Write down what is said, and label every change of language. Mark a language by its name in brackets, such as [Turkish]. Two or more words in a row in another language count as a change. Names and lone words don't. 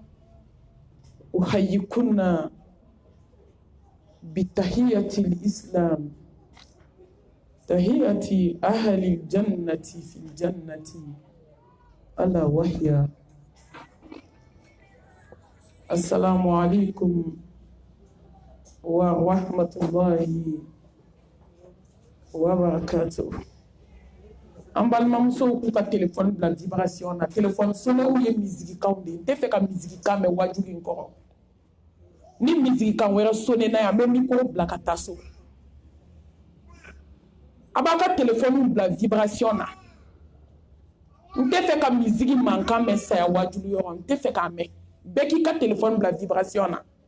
[Arabic] أحييكن بتحية الإسلام تحية أهل الجنة في الجنة ألا وهي السلام عليكم ورحمة الله وبركاته. [Bambara] An balimamusow k'u ka telefɔni bila vibration na telefɔni sonnew ye misigikanw de ye n tɛ fɛ ka misigikan mɛn wajulu in kɔrɔ ni misigikan wɛrɛ sonne na yan n bɛ mikoro bila ka taa so a b'a ka telefɔniw bila vibration na n tɛ fɛ ka misigi mankan mɛn saya wajulu yɔrɔ n tɛ fɛ k'a mɛn bɛɛ k'i ka telefɔni bila vibration na.